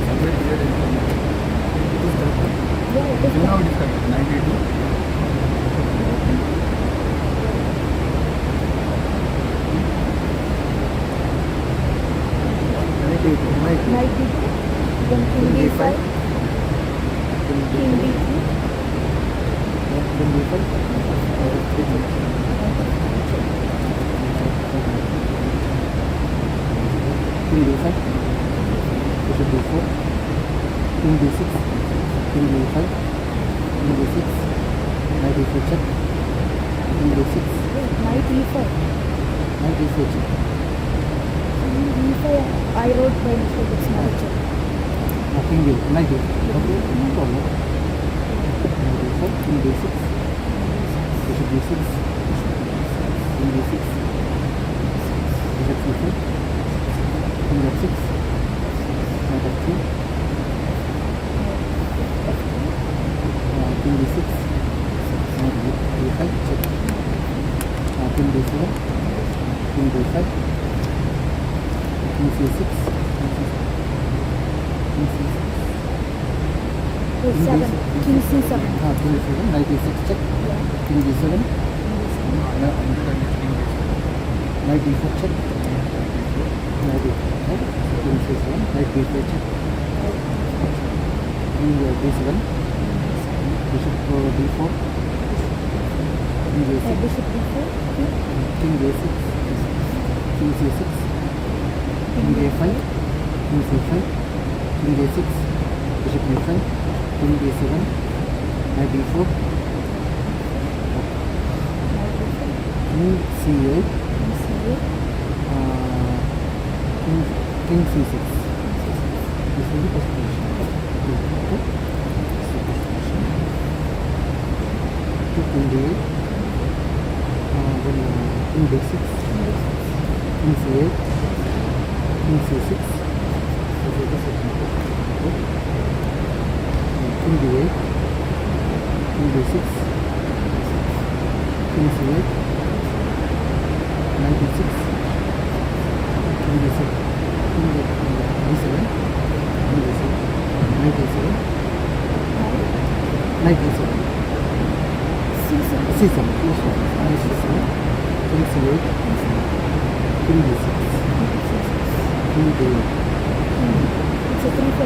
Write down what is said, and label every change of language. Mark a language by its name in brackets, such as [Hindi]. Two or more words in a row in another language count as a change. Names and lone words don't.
[English] Somewhere here is it is correct. Till now it is correct. 92. 92, then king d5, king d3, Then D5. King D5. Bishop D4. King D6. King D5. King D6. Knight D4 check. King D6. knight e5. Knight D4 check. King d5, I wrote by mistake, it's not a check. King D. Knight D4. Okay, no problem. Knight D4. King D6. Bishop D6. King D6. Bishop C4. King F6. Knight F3. King D6. Knight D5 check. King D7. King D5. King C6. King C6. Wait, 7, king c7. King D7. Knight D6 check. King D7. Knight D4 check. Knight D4 check. King C7. Knight D4 check. King D7. Bishop D4. King D6. Bishop d4, King D6. King C6. King D5. King C5. King D6. Bishop D5. King D7. Knight D4. King C8. King C6. This is the first position. Okay. King D8. Then King D6. King C8. King C6. This is the second position. Okay. King D8. King D6. King C8. Knight D6. King D7. King D7. King D7. Knight D7. Knight D7. c7. C7. Yes, sir. Knight C7. King C8. King D6. King D8. It's a 3-4.